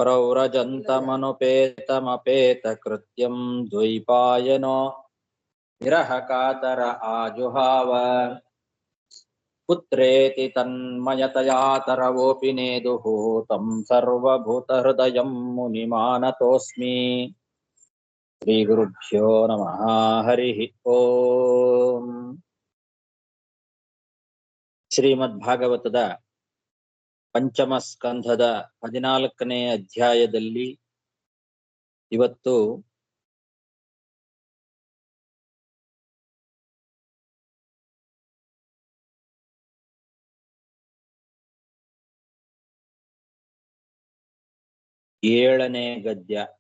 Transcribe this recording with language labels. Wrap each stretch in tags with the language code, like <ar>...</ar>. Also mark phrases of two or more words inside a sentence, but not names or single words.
<sa>प्रव्रजन्तमनुपेतमपेतकृत्यं द्वैपायनो विरहकातर आजुहाव पुत्रेति तन्मयतया तरवोऽपि नेदुः तं सर्वभूतहृदयं मुनिमानतोऽस्मि श्रीगुरुभ्यो नमः हरिः ओम्</sa> <kn>ಶ್ರೀಮದ್ಭಾಗವತದ ಪಂಚಮ ಸ್ಕಂಧದ 14ನೇ ಅಧ್ಯಾಯದಲ್ಲಿ ಇವತ್ತು ಏಳನೇ ಗದ್ಯ.</kn>